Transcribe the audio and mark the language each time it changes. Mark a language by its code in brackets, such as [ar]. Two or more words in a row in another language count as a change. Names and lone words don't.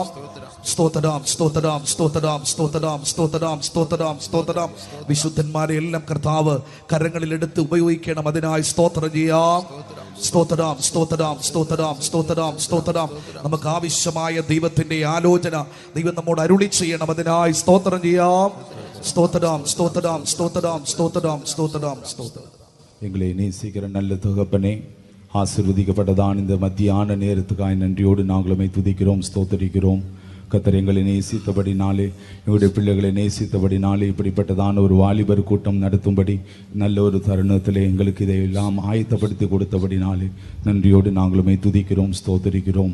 [ml] സ്തോത്രം, സ്തോത്രം, സ്തോത്രം, സ്തോത്രം, സ്തോത്രം, സ്തോത്രം, സ്തോത്രം. വിശുദ്ധന്മാരെ എല്ലാം കർത്താവ് കരങ്ങളിലെടുത്ത് ഉപയോഗിക്കണം, അതിനായി സ്തോത്രം ചെയ്യാം. സ്തോത്രം, സ്തോത്രം, സ്തോത്രം, സ്തോത്രം, സ്തോത്രം. നമുക്ക് ആവശ്യമായ ദൈവത്തിൻ്റെ ആലോചന ദൈവം നമ്മോട് അരുളി ചെയ്യണം, അതിനായി സ്തോത്രം ചെയ്യാം. [ta] ஸ்தோத்திரம், ஸ்தோத்திரம், ஸ்தோத்திரம், ஸ்தோத்திரம், ஸ்தோத்திரம், ஸ்தோத்திரம். எங்களை நேசிக்கிற நல்ல தகப்பனே, ஆசீர்வதிக்கப்பட்டதான இந்த மத்தியான நேரத்துக்காய் நன்றியோடு நாங்களுமே துதிக்கிறோம், ஸ்தோத்தரிக்கிறோம். கர்த்தர் எங்களை நேசித்தபடினாலே, எங்களுடைய பிள்ளைகளை நேசித்தபடினாலே இப்படிப்பட்டதான ஒரு வாலிபர் கூட்டம் நடத்தும்படி நல்ல ஒரு தருணத்திலே எங்களுக்கு இதையெல்லாம் ஆயத்தப்படுத்தி கொடுத்தபடினாலே நன்றியோடு நாங்களுமே துதிக்கிறோம், ஸ்தோத்தரிக்கிறோம்.